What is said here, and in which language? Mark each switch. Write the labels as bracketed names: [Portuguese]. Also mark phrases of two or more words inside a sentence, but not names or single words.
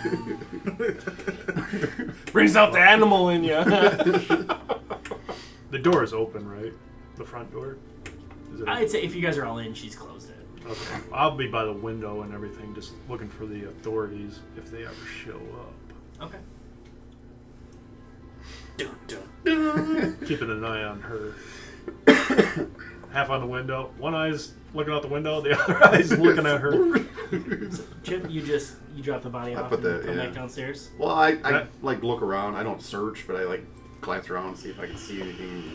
[English] Brings out the animal in you. The door is open, right? The front door? Is it I'd say if you guys are all in, she's closed it. okay. I'll be by the window and everything, just looking for the authorities if they ever show up. Okay. Dun, dun, dun. Keeping an eye on her. Half on the window. One eye's looking out the window, the other eye's looking at her. Chip, you drop the body I off put and that, come yeah. back downstairs. Well, I That- like look around. I don't search, but I like glance around and see if I can see anything.